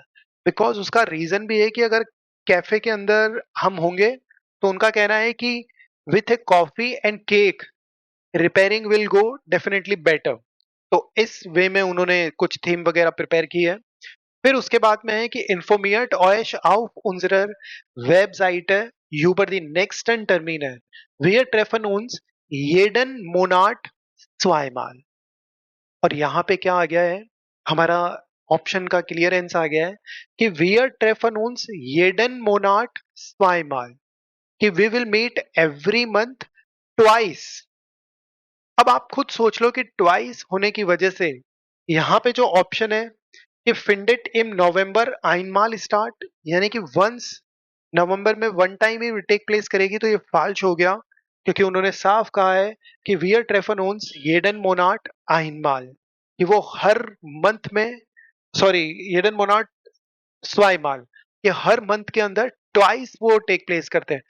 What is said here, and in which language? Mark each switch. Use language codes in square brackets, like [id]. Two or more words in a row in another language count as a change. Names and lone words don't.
[hi] बिकॉज उसका रीजन भी है कि अगर कैफे के अंदर हम होंगे तो उनका कहना है कि [en] with a coffee and cake repairing will go definitely better. [hi] तो इस वे में उन्होंने कुछ थीम वगैरह प्रिपेयर की है। फिर उसके बाद में है कि [de] informiert euch auf unserer Webseite über die nächsten Termine। Wir treffen uns jeden Monat zweimal। [hi] और यहाँ पे क्या आ गया है, हमारा ऑप्शन का क्लियरेंस आ गया है कि [de] wir treffen uns jeden Monat zweimal, [en] कि we will meet every month twice। [hi] अब आप खुद सोच लो कि ट्वाइस होने की वजह से यहाँ पे जो ऑप्शन है कि [de] findet in November einmal statt, [hi] यानी कि वंस नवंबर में [en] one time [hi] ही [en] take place [hi] करेगी, तो ये फाल्स हो गया, क्योंकि उन्होंने साफ कहा है कि [de] wir treffen uns jeden Monat einmal, [hi] कि वो हर मंथ में, सॉरी, [de] jeden Monat zweimal, [hi] ये हर मंथ के अंदर ट्वाइस वो [en] take place [hi] करते हैं।